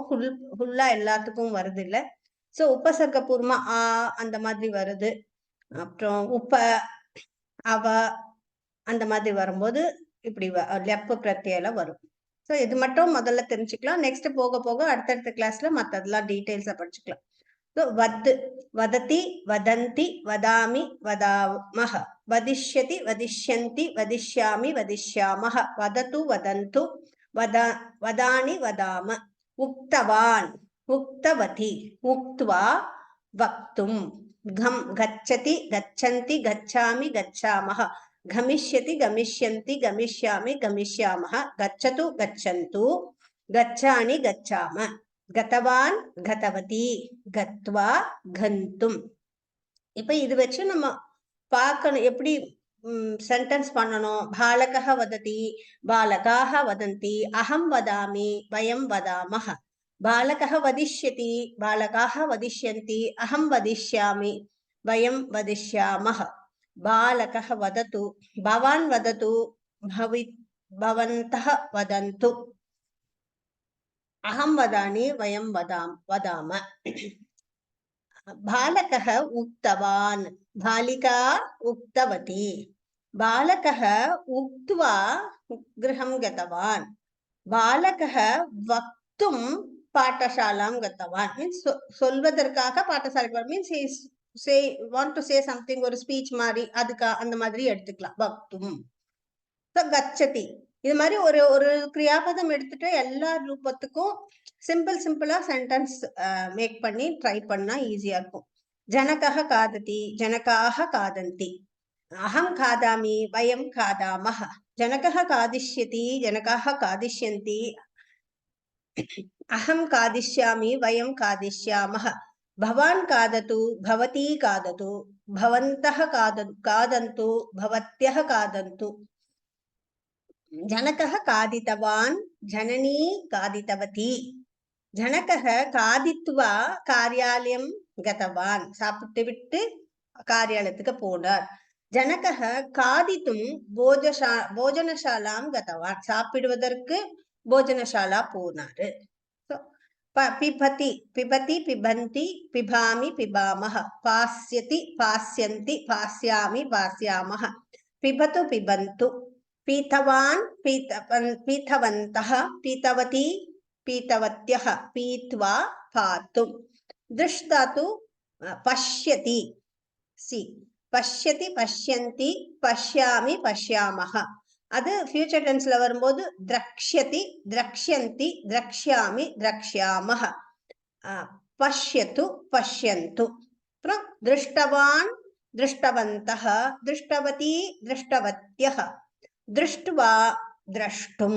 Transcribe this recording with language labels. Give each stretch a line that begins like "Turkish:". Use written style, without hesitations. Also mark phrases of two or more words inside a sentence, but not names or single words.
Tamil: ஃபுல்லா எல்லாத்துக்கும் வருது இல்லை. ஸோ உபசர்க பூர்வமா அந்த மாதிரி வருது. அப்புறம் அவ அந்த மாதிரி வரும்போது இப்படி லெப்பு பிரத்யேல வரும். ஸோ இது மட்டும் முதல்ல தெரிஞ்சுக்கலாம். நெக்ஸ்ட் போக போக அடுத்தடுத்த கிளாஸ்ல மற்றதெல்லாம் டீட்டெயில்ஸா படிச்சுக்கலாம்.
Sanskrit: वद्, वदति, वदन्ति, वदामि, वदामः, वदिष्यति, वदिष्यन्ति, वदिष्यामि, वदिष्यामः, वदतु, वदन्तु, वदानि, वदाम, उक्तवान्, उक्तवती, उक्त्वा, वक्तुं, गच्छति, गच्छन्ति, गच्छामि, गच्छामः, गमिष्यति, गमिष्यन्ति, गमिष्यामि, गमिष्यामः, गच्छतु, गच्छन्तु, गच्छानि, गच्छाम, गतवान्, गतवती, गत्वा, गन्तुम्.
Tamil: இப்ப இது வச்சு நம்ம பார்க்கணும் எப்படி சென்டென்ஸ் பண்ணணும்.
Sanskrit: बालकः वदति, बालकाः वदन्ति, अहं वदामि, वयं वदामः. बालकः वदिष्यति, बालकाः वदिष्यन्ति, अहं वदिष्यामि, वयं वदिष्यामः. बालकः वदतु, भवान् वदतु, भवन्तः वदन्तु. अहं वदामि, वयं वदाम. बालकः उक्तवान्, बालिका उक्तवती, बालकः उक्त्वा गृहं गतवान्, बालकः वक्तुं पाठशालां गतवान्.
Tamil: मीन्स् சொல்வதற்காக பாடசாலைக்கு வர.
English: மீன்ஸ் say want to say something,
Tamil: ஒரு ஸ்பீச் மாதிரி, அதுக்கு அந்த மாதிரி எடுத்துக்கலாம். வக்தும். கச்சதி, இது மாதிரி ஒரு ஒரு கிரியாபதம் எடுத்துட்டு எல்லா ரூபத்துக்கும் சிம்பிளா
English: sentence make
Tamil: பண்ணி ட்ரை பண்ணா ஈஸியா இருக்கும்.
Sanskrit: जनकः खादति, जनकाः खादन्ति, अहं खादामि, वयं खादामः, जनकः खादिष्यति, जनकाः खादिष्यन्ति, अहं खादिष्यामि, वयं खादिष्यामः, भवान् खादतु, भवती खादतु, भवन्तः खादन्तु, भवत्यः खादन्तु. जनकः खादितवान्, जननी खादितवती, जनकः खादित्वा कार्यालयं गतवान्,
Tamil: சாப்பிட்டு விட்டு காரியாலயத்துக்கு போனார்.
Sanskrit: जनकः खादितुं போஜனசாலாம் गतवान्,
Tamil: சாப்பிடுவதற்கு போஜனசாலா போனாரு.
Sanskrit: पिबति, पिबति, पिबन्ति, पिबामि, पिबामः, पास्यति, पास्यन्ति, पास्यामि, पास्यामः, पिबतु, पिबन्तु, पीतवान्, पीतवन्तः, पीतवती, पीतवत्यः, पीत्वा, पातुं. दृष्टातु पश्यति, सी पश्यति पश्यन्ति पश्यामि पश्यामः.
Tamil: அது
English: future tense
Tamil: வரும்போது
Sanskrit: द्रक्ष्यति द्रक्ष्यन्ति द्रक्ष्यामि द्रक्ष्यामः. पश्यतु पश्यन्तु. அப்புறம் दृष्टवान् दृष्टवन्तः दृष्टवती दृष्टवत्यः दृष्ट्वा द्रष्टुम्.